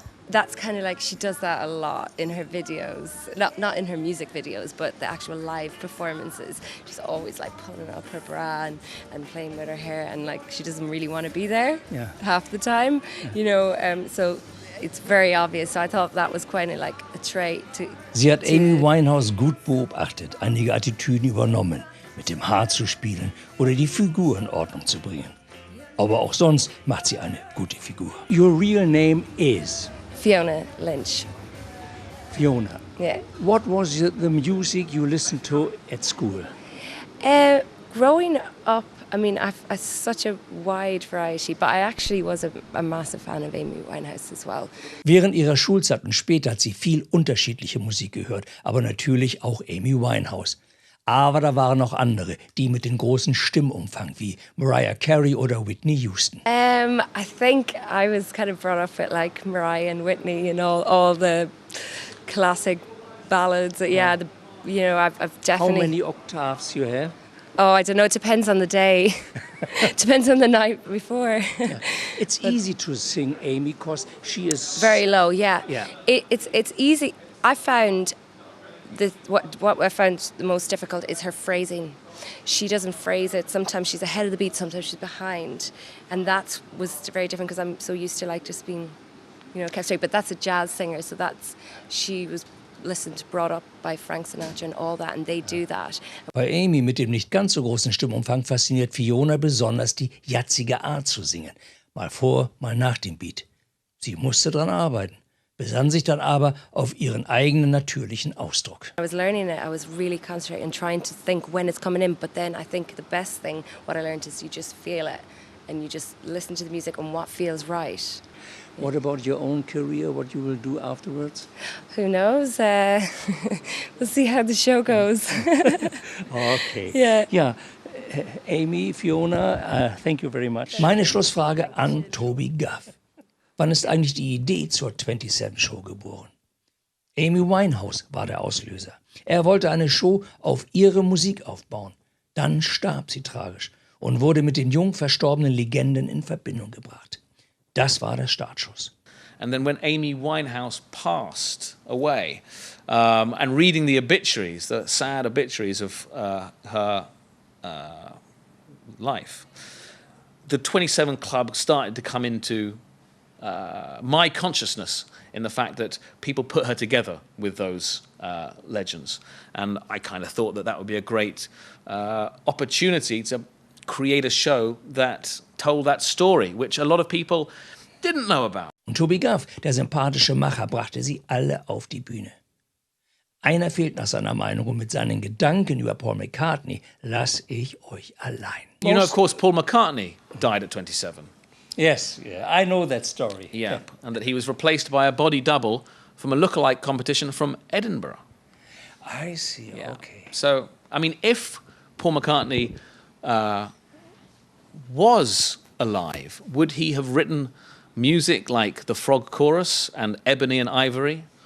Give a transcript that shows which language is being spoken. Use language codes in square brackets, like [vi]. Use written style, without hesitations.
[en] That's kind of like she does that a lot in her videos. Not in her music videos, but the actual live performances. She's always like pulling up her bra and playing with her hair, and like she doesn't really want to be there half the time, you know. So it's very obvious. So I thought that was quite like a trait to. [de] Sie hat Amy Winehouse gut beobachtet, einige Attitüden übernommen, mit dem Haar zu spielen oder die Figur in Ordnung zu bringen. Aber auch sonst macht sie eine gute Figur. [en] Your real name is? Fiona Lynch. Fiona. Yeah. What was the music you listened to at school? Growing up, I mean, I've such a wide variety, but I actually was a massive fan of Amy Winehouse as well. [de] Während ihrer Schulzeit und später hat sie viel unterschiedliche Musik gehört, aber natürlich auch Amy Winehouse. Aber da waren noch andere, die mit dem großen Stimmumfang wie Mariah Carey oder Whitney Houston. [en] I think I was kind of brought up with like Mariah and Whitney and all the classic ballads. Yeah, I've definitely. How many octaves you have? Oh, I don't know. It depends on the day. Depends on the night before. Yeah. It's easy to sing Amy because she is very low. Yeah. Yeah. It's easy. I found what I found the most difficult is her phrasing. She doesn't phrase it. Sometimes she's ahead of the beat, sometimes she's behind, and that was very different because I'm so used to like just being, kept straight. But that's a jazz singer, so she was brought up by Frank Sinatra and all that, and they do that. [de] Bei Amy mit dem nicht ganz so großen Stimmumfang fasziniert Fiona besonders die jazzige Art zu singen. Mal vor, mal nach dem Beat. Sie musste dran arbeiten, besann sich dann aber auf ihren eigenen natürlichen Ausdruck. [en] I was learning it. I was really concentrating and trying to think when it's coming in, but then I think the best thing, what I learned is you just feel it and you just listen to the music and what feels right. What about your own career, what you will do afterwards? Who knows? We'll see how the show goes. Okay. Yeah. Ja, Amy, Fiona, thank you very much. [de] Meine Schlussfrage an Toby Guff. Wann ist eigentlich die Idee zur 27-Show geboren? Amy Winehouse war der Auslöser. Er wollte eine Show auf ihre Musik aufbauen. Dann starb sie tragisch und wurde mit den jung verstorbenen Legenden in Verbindung gebracht. Das war der Startschuss. [en] And then when Amy Winehouse passed away, and reading the obituaries, the sad obituaries of her life, the 27 Club started to come into my consciousness in the fact that people put her together with those legends. And I kind of thought that that would be a great opportunity to create a show that told that story, which a lot of people didn't know about. [de] Und Toby Guff, der sympathische Macher, brachte sie alle auf die Bühne. Einer fehlt nach seiner Meinung und mit seinen Gedanken über Paul McCartney lasse ich euch allein. [en] You know, of course, Paul McCartney died at 27. Yes, yeah, I know that story. Yeah, and that he was replaced by a body double from a lookalike competition from Edinburgh. I see, Yeah. okay. So, I mean, if Paul McCartney was alive, would he have written music like The Frog Chorus and Ebony and Ivory?